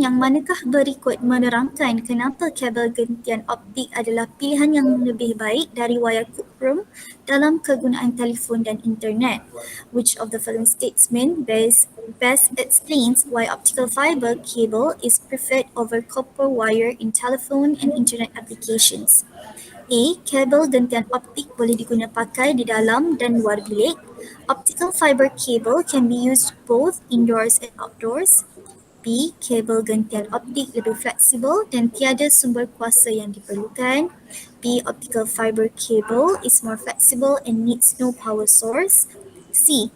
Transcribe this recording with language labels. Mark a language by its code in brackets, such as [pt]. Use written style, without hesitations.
[ms] Yang manakah berikut menerangkan kenapa kabel gentian optik adalah pilihan yang lebih baik dari wayar kuprum dalam kegunaan telefon dan internet? [en] Which of the following statement best explains why optical fiber cable is preferred over copper wire in telephone and internet applications? A. [ms] Kabel gentian optik boleh diguna pakai di dalam dan luar bilik. [en] Optical fiber cable can be used both indoors and outdoors. B. [ms] Kabel gentian optik lebih fleksibel dan tiada sumber kuasa yang diperlukan. B. [en] Optical fiber cable is more flexible and needs no power source. C.